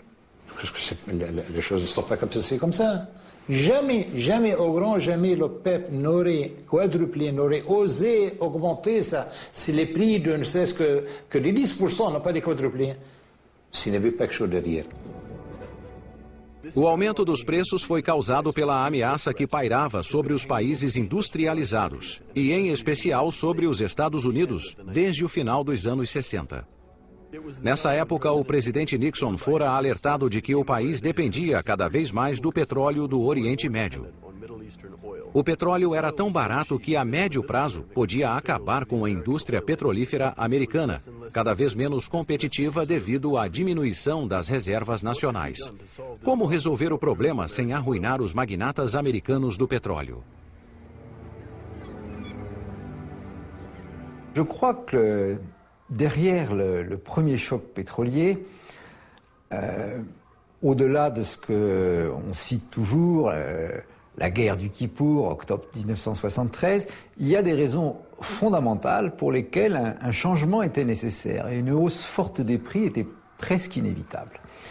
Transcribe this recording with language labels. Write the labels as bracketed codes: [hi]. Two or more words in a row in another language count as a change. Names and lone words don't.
[fr] Les choses ne sont pas comme ça, c'est comme ça. Jamais, jamais, au grand jamais, l'OPEP n'aurait quadruplé, n'aurait osé augmenter ça. Si les prix de ne serait-ce que les 10% n'ont pas été quadruplés, s'il n'y avait pas quelque chose derrière. [pt] O aumento dos preços foi causado pela ameaça que pairava sobre os países industrializados, e em especial sobre os Estados Unidos, desde o final dos anos 60. Nessa época, o presidente Nixon fora alertado de que o país dependia cada vez mais do petróleo do Oriente Médio. O petróleo era tão barato que a médio prazo podia acabar com a indústria petrolífera americana, cada vez menos competitiva devido à diminuição das reservas nacionais. Como resolver o problema sem arruinar os magnatas americanos do petróleo? [fr] Je crois que derrière le premier choc pétrolier, au-delà de ce qu'on cite toujours, la guerre du Kippour, octobre 1973, il y a des raisons fondamentales pour lesquelles un changement était nécessaire et une hausse forte des prix était presque inévitable.